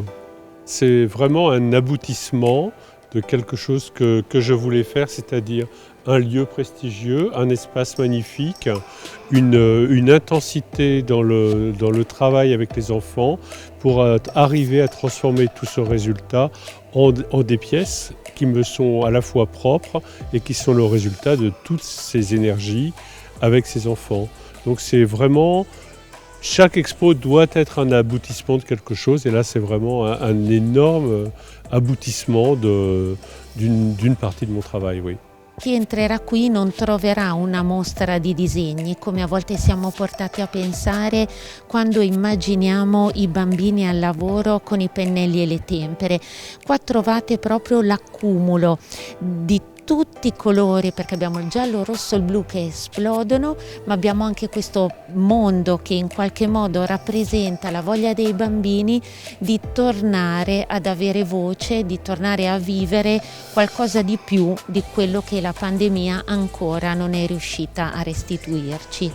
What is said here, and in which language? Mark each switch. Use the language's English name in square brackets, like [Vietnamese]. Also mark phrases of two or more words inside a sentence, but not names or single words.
[French] C'est vraiment un aboutissement de quelque chose que je voulais faire, c'est-à-dire un lieu prestigieux, un espace magnifique, une intensité dans le travail avec les enfants pour arriver à transformer tout ce résultat en des pièces qui me sont à la fois propres et qui sont le résultat de toutes ces énergies avec ces enfants. Donc c'est vraiment, chaque expo doit être un aboutissement de quelque chose et là c'est vraiment un énorme aboutissement d'une partie de mon travail, oui. [Italian] Chi entrerà qui non troverà una mostra di disegni, come a volte siamo portati a pensare quando immaginiamo i bambini al lavoro con i pennelli e le tempere. Qua trovate proprio l'accumulo di tutti i colori, perché abbiamo il giallo, il rosso e il blu che esplodono, ma abbiamo anche questo mondo che in qualche modo rappresenta la voglia dei bambini di tornare ad avere voce, di tornare a vivere qualcosa di più di quello che la pandemia ancora non è riuscita a restituirci.